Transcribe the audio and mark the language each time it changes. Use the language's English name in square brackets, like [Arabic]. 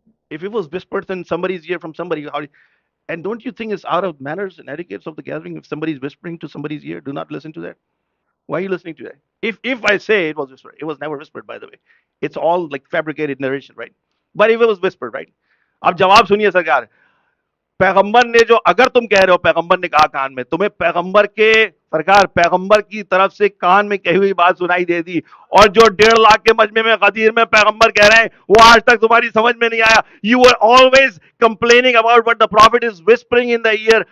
[English] If it was whispered in somebody's ear from somebody, and don't you think it's out of manners and etiquettes of the gathering if somebody's whispering to somebody's ear? Do not listen to that. Why are you listening to that? If I say it was whispered, it was never whispered, by the way. It's all like fabricated narration, right? But if it was whispered, right? [Urdu] اب جواب سنیے سرکار. پیغمبر نے جو, اگر تم کہہ رہے ہو پیغمبر نے کہا کان میں, تمہیں پیغمبر کے سرکار پیغمبر کی طرف سے کان میں کہی ہوئی بات سنائی دے دی, اور جو 1.5 لاکھ کے مجمع میں غدیر میں پیغمبر کہہ رہے ہیں وہ آج تک تمہاری سمجھ میں نہیں آیا. [English] You were always complaining about what the prophet is whispering in the ear.